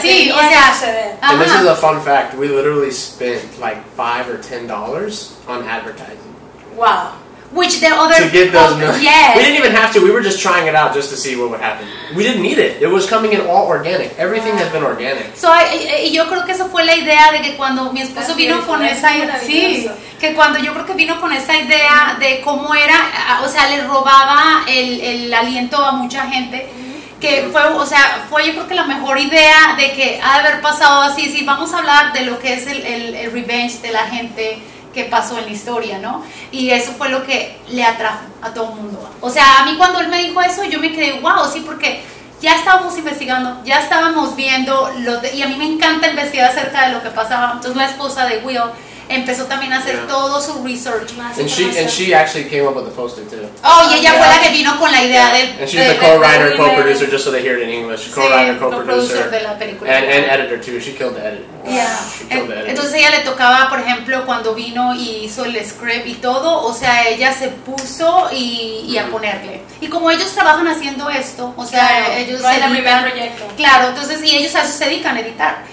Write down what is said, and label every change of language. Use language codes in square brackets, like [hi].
[es] sí, o sea, [en] and this is a fun fact. We literally spent like $5 or $10 on advertising. Wow. Which the other to get those millions. Yes. We didn't even have to. We were just trying it out just to see what would happen. We didn't need it. It was coming in all organic. Everything has been organic. [es] So yo creo que eso fue la idea de que cuando mi esposo vino con esa idea, sí, que cuando yo creo que vino con esa idea de cómo era, o sea, le robaba el aliento a mucha gente. Que fue, o sea, fue yo creo que la mejor idea de que ha de haber pasado así. Sí, vamos a hablar de lo que es el revenge de la gente que pasó en la historia, ¿no? Y eso fue lo que le atrajo a todo el mundo. O sea, a mí cuando él me dijo eso, yo me quedé, wow, sí, porque ya estábamos investigando, ya estábamos viendo, y a mí me encanta investigar acerca de lo que pasaba. Entonces la esposa de Will empezó también a hacer todo su research. [en] And she actually came up with the poster too. [es] Oh, y ella fue la que vino con la idea del... [en] And she's the co-writer, co-producer, just so they hear it in English. Co-writer, co-producer, [es] de la película. [en] And editor too. She killed the edit. Yeah. She killed the edit. [es] Entonces ella le tocaba, por ejemplo, cuando vino y hizo el script y todo, o sea, ella se puso y a ponerle. Y como ellos trabajan haciendo esto, o sea, claro, ellos no es el primer proyecto. Claro, entonces, y ellos a eso se dedican a editar.